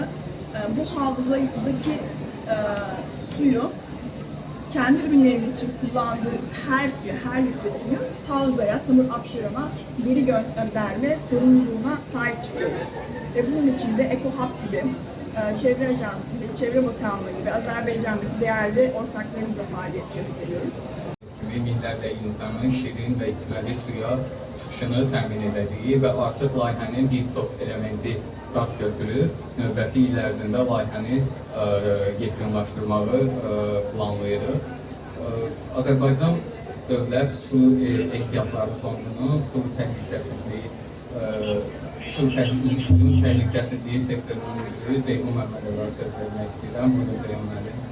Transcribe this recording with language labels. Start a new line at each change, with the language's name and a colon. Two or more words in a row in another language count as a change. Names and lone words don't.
Turkish: Bu havzadaki suyu kendi ürünlerimiz için kullandığımız her suyu, her litre suyu havzaya, Samur Abşeron'a geri gönderme sorumluluğuna sahip çıkıyoruz. Ve bunun için de EcoHub gibi Çevre Ajansı ve Çevre Bakanlığı gibi Azerbaycan'daki değerli ortaklarımızla faaliyet gösteriyoruz.
Azerbaijani: Kimi minlərlə insanın şirin və içməli suya çıxışını təmin edəcəyi və artıq layihənin bir çox elementi start götürür. Növbəti il ərzində layihəni yekunlaşdırmağı planlayırıq. Azərbaycan Dövlət Su Ehtiyatları Fondunun su təhlükəsizliyi suyun təhlükəsizliyi sektorunun müdürü Ceyhun Məmmədova söz vermək istəyirəm. Buyurun Ceyhun müəllim.